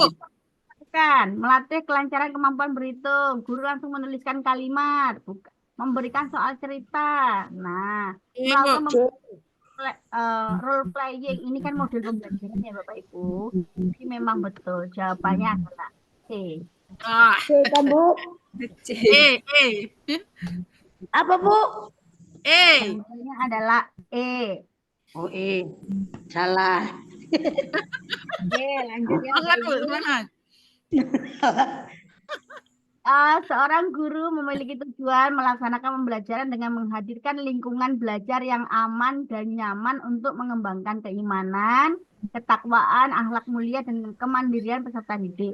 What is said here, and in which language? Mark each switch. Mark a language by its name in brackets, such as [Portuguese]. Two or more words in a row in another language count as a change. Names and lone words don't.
[Indonesian] Melatih kelancaran kemampuan berhitung. Guru langsung menuliskan kalimat, memberikan soal cerita. Nah, melakukan [English] role playing [Indonesian] ini kan model pembelajaran ya Bapak Ibu. Jadi memang betul jawabannya adalah C. C kan, Bu? E. Apa, Bu? E. Jawabannya adalah E. Oh, E. Salah. Oke, lanjut ya Bapak Semangat, Bu, Ibu. semangat. Seorang guru memiliki tujuan melaksanakan pembelajaran dengan menghadirkan lingkungan belajar yang aman dan nyaman untuk mengembangkan keimanan, ketakwaan, akhlak mulia, dan kemandirian peserta didik.